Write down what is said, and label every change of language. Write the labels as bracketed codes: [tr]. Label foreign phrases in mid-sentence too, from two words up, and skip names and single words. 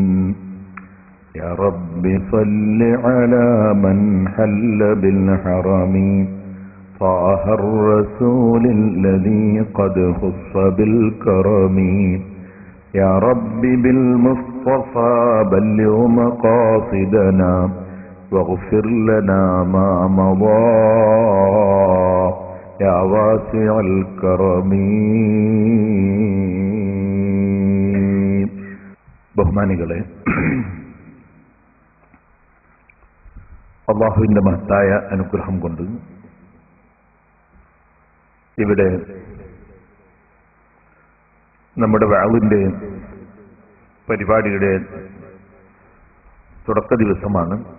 [ar] يا رب صل على من حل بالحرم طه الرسول الذي قد خص بالكرم. يا رب بالمصطفى بلغ مقاصدنا واغفر لنا ما مضى يا واسع الكرم. [ml] ബഹുമാനികളെ, അല്ലാഹുവിന്റെ മഹത്തായ അനുഗ്രഹം കൊണ്ട് ഇവിടെ നമ്മുടെ വഅളിന്റെ പരിപാടിയുടെ തുടക്ക ദിവസമാണ്.